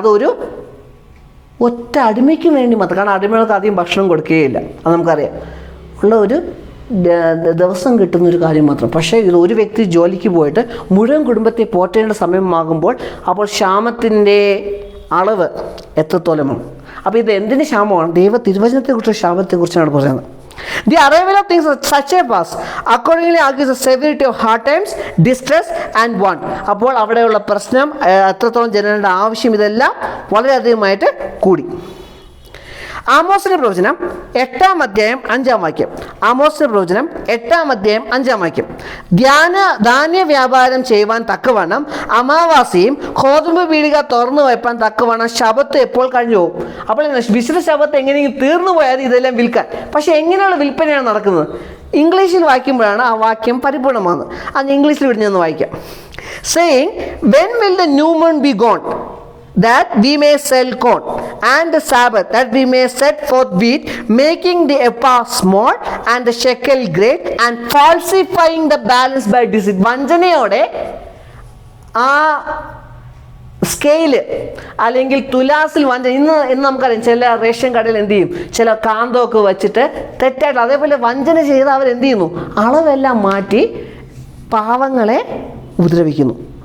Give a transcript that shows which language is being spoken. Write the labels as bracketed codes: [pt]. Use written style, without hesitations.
[ml] അതൊരു ഒറ്റ അടിമയ്ക്ക് വേണ്ടി മാത്രം. കാരണം അടിമകൾക്ക് അധികം ഭക്ഷണം കൊടുക്കുകയില്ല, അത് നമുക്കറിയാം. ഉള്ള ഒരു ദിവസം കിട്ടുന്നൊരു കാര്യം മാത്രം. പക്ഷേ ഇത് ഒരു വ്യക്തി ജോലിക്ക് പോയിട്ട് മുഴുവൻ കുടുംബത്തെ പോറ്റേണ്ട സമയമാകുമ്പോൾ അപ്പോൾ ക്ഷാമത്തിൻ്റെ അളവ് എത്രത്തോളമാണ്? അപ്പോൾ ഇത് എന്തിന് ക്ഷാമമാണ്? ദൈവ തിരുവചനത്തെക്കുറിച്ച് ക്ഷാമത്തെക്കുറിച്ചാണ് പറയുന്നത്. [en] The arrival of things such a pass accordingly argues the severity of hard times, distress and want. [ml] അപ്പോൾ അവിടെയുള്ള പ്രശ്നം, എത്രത്തോളം ജനങ്ങളുടെ ആവശ്യം, ഇതെല്ലാം വളരെയധികമായിട്ട് കൂടി. ആമോസിന്റെ പ്രവചനം 8-ാം അധ്യായം 5-ാം വാക്യം. ആമോസിന്റെ പ്രവചനം 8-ാം അധ്യായം 5-ാം വാക്യം. ധാന്യ വ്യാപാരം ചെയ്യുവാൻ തക്കവണ്ണം അമാവാസിയും ഗോതമ്പ് പീടിക തുറന്നു വയ്പ്പാൻ തക്കവണ്ണം ശബത്ത് എപ്പോൾ കഴിഞ്ഞു പോകും. അപ്പോൾ വിശുദ്ധ ശബത്ത് എങ്ങനെയെങ്കിലും തീർന്നു പോയാൽ ഇതെല്ലാം വിൽക്കാൻ. പക്ഷേ എങ്ങനെയുള്ള വിൽപ്പനയാണ് നടക്കുന്നത്? ഇംഗ്ലീഷിൽ വായിക്കുമ്പോഴാണ് ആ വാക്യം പരിപൂർണമാകുന്നത്. അത് ഇംഗ്ലീഷിൽ വിടുന്നൊന്ന് വായിക്കാം. [en] Saying, when will the new moon be gone, that we may sell corn, and the Sabbath, that we may set forth wheat, making the ephah small and the shekel great, and falsifying the balance by deceit. [ml] വഞ്ചനയോടെ ആ scale അല്ലെങ്കിൽ തുലാസിൽ ഇന്ന് നമുക്കറിയാം, ചില ration കടയിൽ എന്ത് ചെയ്യും, ചില കാന്തമൊക്കെ വെച്ചിട്ട് തെറ്റായിട്ട് അതേപോലെ വഞ്ചന ചെയ്ത് അവരെന്ത് ചെയ്യുന്നു, അളവെല്ലാം മാറ്റി പാവങ്ങളെ ഉപദ്രവിക്കുന്നു.